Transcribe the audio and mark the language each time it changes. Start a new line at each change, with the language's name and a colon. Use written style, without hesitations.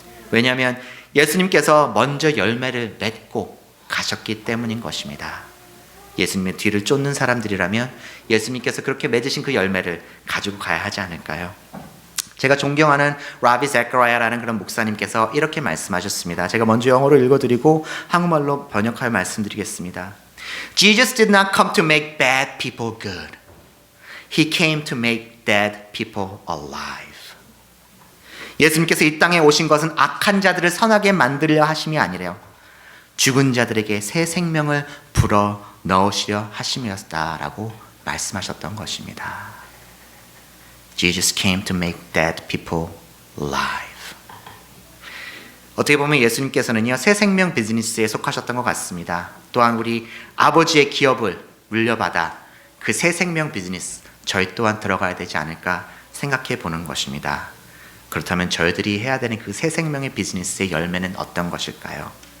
Korean: 왜냐하면 예수님께서 먼저 열매를 맺고 가셨기 때문인 것입니다. 예수님의 뒤를 쫓는 사람들이라면 예수님께서 그렇게 맺으신 그 열매를 가지고 가야 하지 않을까요? 제가 존경하는 라비 제카리아라는 그런 목사님께서 이렇게 말씀하셨습니다. 제가 먼저 영어로 읽어드리고 한국말로 번역하여 말씀드리겠습니다.
English: Jesus did not come to make bad people good. He came to make dead people alive.
Korean: 예수님께서 이 땅에 오신 것은 악한 자들을 선하게 만들려 하심이 아니래요. 죽은 자들에게 새 생명을 불어 넣으시려 하심이었다라고 말씀하셨던 것입니다.
English: Jesus came to make dead people alive.
Korean: 어떻게 보면 예수님께서는요, 새 생명 비즈니스에 속하셨던 것 같습니다. 또한 우리 아버지의 기업을 물려받아 그 새 생명 비즈니스 저희 또한 들어가야 되지 않을까 생각해 보는 것입니다. 그렇다면 저희들이 해야 되는 그 새 생명의 비즈니스의 열매는 어떤 것일까요?